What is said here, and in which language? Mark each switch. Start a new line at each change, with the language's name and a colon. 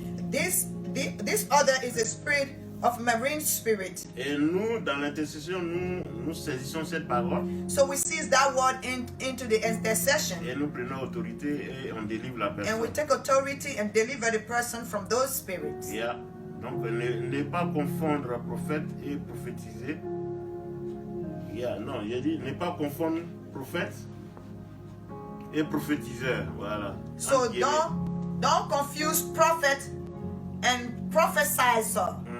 English: This other is a spirit of marine spirit.
French: Et nous, dans l'intercession, nous saisissons cette parole.
English: So we seize that word into the intercession.
French: Et nous prenons autorité et on délivre la
English: And we
French: personne.
English: take authority and deliver the person from those spirits. Yeah.
French: Donc ne pas confondre prophète et prophétiser. Yeah, non, il a dit ne pas confondre prophète et prophétiseur. Voilà.
English: So
French: Entre guillemets.
English: don't confuse prophet and prophesizer